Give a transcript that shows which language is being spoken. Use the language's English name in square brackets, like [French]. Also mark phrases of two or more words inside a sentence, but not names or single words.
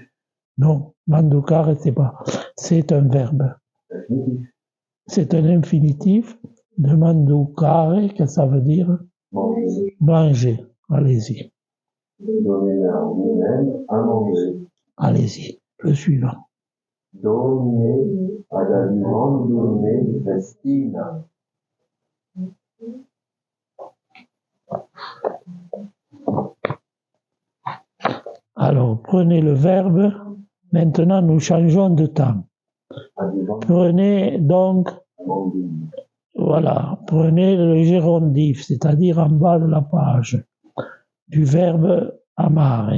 [French] Non, manducare, c'est un verbe. Infinitif. C'est un infinitif de manducare, qu'est-ce que ça veut dire? Manger. Manger. Allez-y, Donnez-leur vous-même à manger. allez-y. Le suivant. [Latin] Donnez ad alimentum festina. [French] Alors, prenez le verbe. Maintenant, nous changeons de temps. Prenez donc, voilà, prenez le gérondif, c'est-à-dire en bas de la page, du verbe amare.